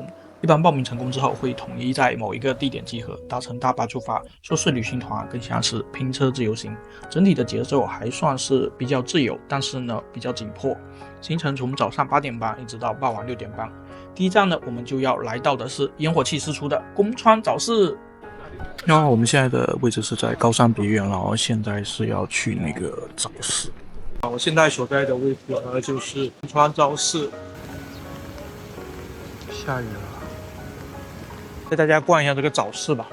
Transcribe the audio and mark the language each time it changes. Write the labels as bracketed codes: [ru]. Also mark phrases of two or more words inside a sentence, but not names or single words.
[zh] 一般報名成功之後會統一在某一個地點集合，搭乘大巴出發。說是旅行團更像是拼車自由行，整體的節奏還算是比較自由，但是呢比較緊迫。行程從早上8點半一直到傍晚6點半。第一站呢，我們就要來到的是煙火气四出的宮川早市。然後我們現在的位置是在高山別院，然後現在是要去那個早市。我現在所在的位置呢，就是宮川早市。下雨了，带大家逛一下這個早市吧。